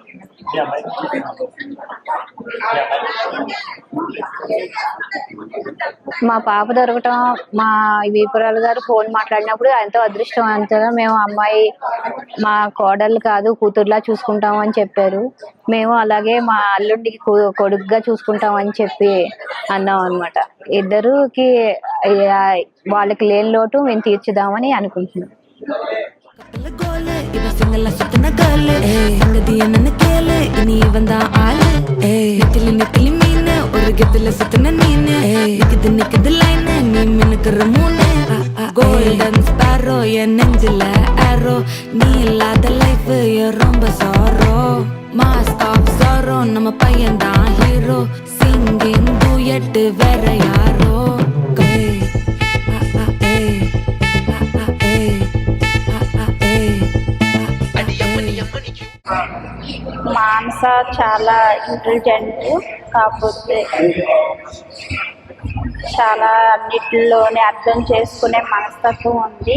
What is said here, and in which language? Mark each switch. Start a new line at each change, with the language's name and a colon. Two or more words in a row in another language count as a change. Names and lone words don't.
Telugu: మా పాప దొరకటం, మా వీపురాలు గారు ఫోన్ మాట్లాడినప్పుడు ఎంతో అదృష్టవంతంగా మేము అమ్మాయి మా కోడలు కాదు కూతురులా చూసుకుంటాం అని చెప్పారు. మేము అలాగే మా అల్లుడికి కొడుకుగా చూసుకుంటాం అని చెప్పి అన్నాం అనమాట. ఇద్దరుకి వాళ్ళకి లేని లోటు మేము తీర్చుదామని అనుకుంటున్నాం.
Tamil: இவ சிங்கல்ல சுத்தின காலு சங்கதிய நினைக்கல இனி இவன் தான் ஆளு நெத்திலி மீன் ஒரு கெத்துல சுத்தின நீனு நிக்குது லைன் நீ மினுக்குற மூணு
English: golden sparrow
Tamil: என் நெஞ்சில ஆரோ நீ இல்லாத லைஃப் ரொம்ப சாரோ
English: mask off
Tamil: சாரோ நம்ம பையன் தான் ஹீரோ
English: singing duet
Tamil: வேற யாரோ
Telugu: మానస చాలా ఇంటెలిజెంట్, కాకపోతే చాలా అన్నిటిలోనే అర్థం చేసుకునే మనస్తత్వం ఉంది.